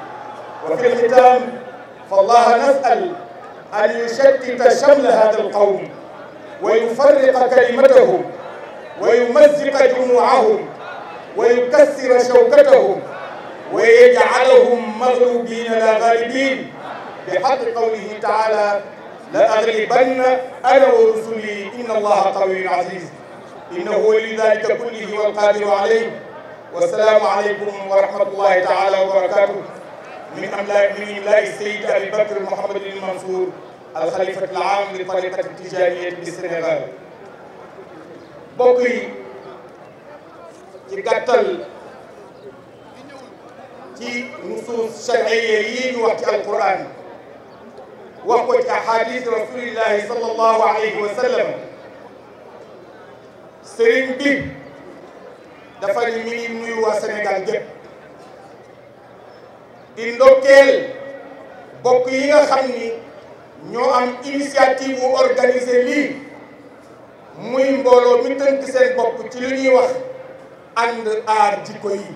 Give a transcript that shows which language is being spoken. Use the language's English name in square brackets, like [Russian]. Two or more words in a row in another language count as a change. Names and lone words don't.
[Arabic] وفي الختام فالله نسأل أن يشتت شمل هذا القوم ويفرق كلمتهم ويمزق جموعهم ويكسر شوكتهم ويجعلهم مغلوبين لا غالبين، بحق قوله تعالى: لأغلبن أنا ورسلي إن الله قوي عزيز. إنه ولي ذلك كله والقادر عليه. والسلام عليكم ورحمة الله تعالى وبركاته. من إملاء السيد أبي بكر محمد المنصور الخليفة العام لطريقة التجارية بالسنغال. [Wolof] mbokk yi ci gàttal ci [Arabic] النصوص الشرعية [Wolof] yi ñu wax ci alquran wax ko ci ahadis [Arabic] رسول الله صلى الله عليه وسلم, [Wolof] sëriñ bi dafa ni mi ngi nuyu waa Sénégal gépp di ndokkeel bokk yi nga xam ni ñoo am initiative bu organiser lii, muy mbooloo mi tënk seen bopp ci lu ñuy wax ànd aar jikko yi.